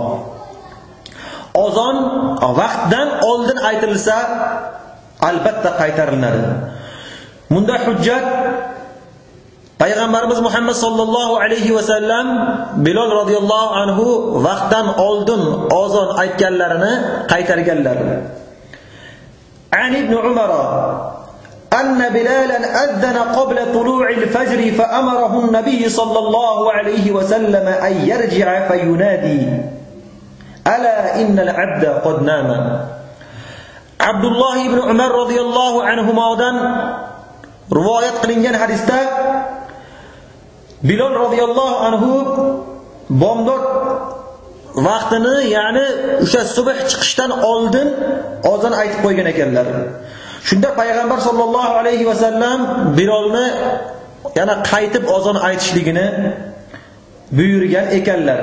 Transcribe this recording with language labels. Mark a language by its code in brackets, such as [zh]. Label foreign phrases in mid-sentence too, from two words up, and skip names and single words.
[uz] Ozon vaqtdan oldin aytilsa albatta qaytariladi. Bunda hujjat Payg'ambarimiz Muhammad [ar] صلى الله عليه وسلم [uz] Bilol [ar] رضي الله عنه [uz] vaqtdan oldin ozon aytganlarini qaytarganlar. [ar] عن ابن عمر أن بلالا أذن قبل طلوع الفجر فأمره النبي صلى الله عليه وسلم أن يرجع فينادي ألا إن العبد قد نام. عبد الله بن عمر رضي الله عنهما [uz] rivoyat qilgan hadis Bilol [ar] رضي الله عنه [uz] bomdod vaqtini, ya'ni o'sha subh chiqishdan oldin ozon aytib qo'ygan ekanlar. Shunda payg'ambar [ar] صلى الله عليه وسلم [uz] Bilolni yana qaytib ozon aytishligini buyurgan ekanlar.